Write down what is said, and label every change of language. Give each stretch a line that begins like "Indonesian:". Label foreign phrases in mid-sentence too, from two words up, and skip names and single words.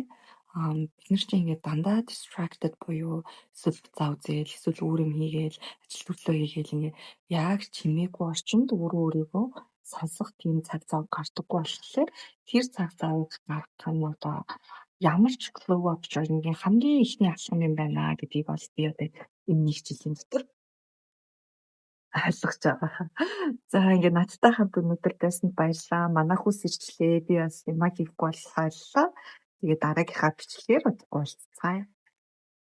Mongolian: Бид нар чинь ингээд дандаа distracted буюу эсвэл зав зээл, эсвэл өөр юм хийгээл, ажил төрлөө хийгээл ингээд яг чимээгүй орчинд өөрийгөө сонсох тийм цаг зав гардаггүй болохоор тэр цаг завыг гаргах нь одоо ямар ч
English: glow up journey-
Mongolian: гийн хамгийн ихний алхам юм байна гэдгийг бол би одоо энэ нэг жилийн дотор ойлгож байгаа. За ингээд надтай хамт өнөөдөр байсанд баярлалаа. Манайх ус ирчлээ. Би бас юмаа хийхгүй болохоор. Тэгээ дараагийнхаа бичлэгээр уулзцаая.